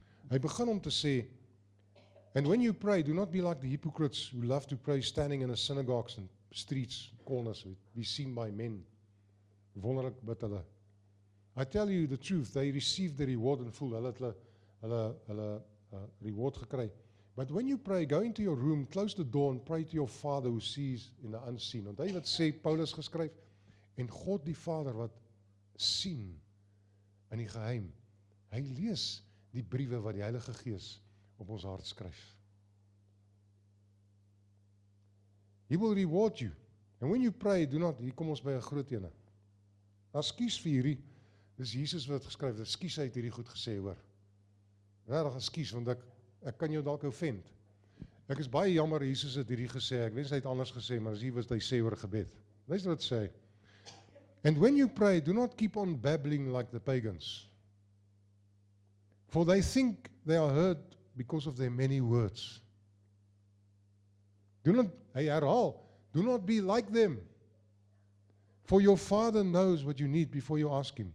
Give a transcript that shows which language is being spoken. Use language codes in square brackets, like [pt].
[af] Hy begin om te sê, [en] and when you pray, do not be like the hypocrites who love to pray standing in the synagogues and streets, corners, be seen by men. [af] Wonderlik bid hulle. [en] I tell you the truth, they receive the reward in full. [af] Hulle reward gekry. [en] But when you pray, go into your room, close the door and pray to your Father who sees in the unseen. [af] Want hy wat sê, Paulus geskryf, en God die Vader wat sien in die geheim, hy lees die briewe wat die Heilige Gees op ons hart skryf. [en] He will reward you. And when you pray, do not, [af] hier kom ons by 'n groot ene. Ekskuus vir hierdie, dis Jesus wat geskryf, ekskuus hy het hierdie goed gesê, hoor. Regtig ekskuus, want ek kan jou dalk offend. Ek is baie jammer, Jesus het hierdie gesê, ek wens hy het anders gesê, maar hier was hy sê oor gebed. Luister wat sê. [en] And when you pray, do not keep on babbling like the pagans. For they think they are heard because of their many words. [af] Hy herhaal, [en] do not be like them. For your Father knows what you need before you ask him.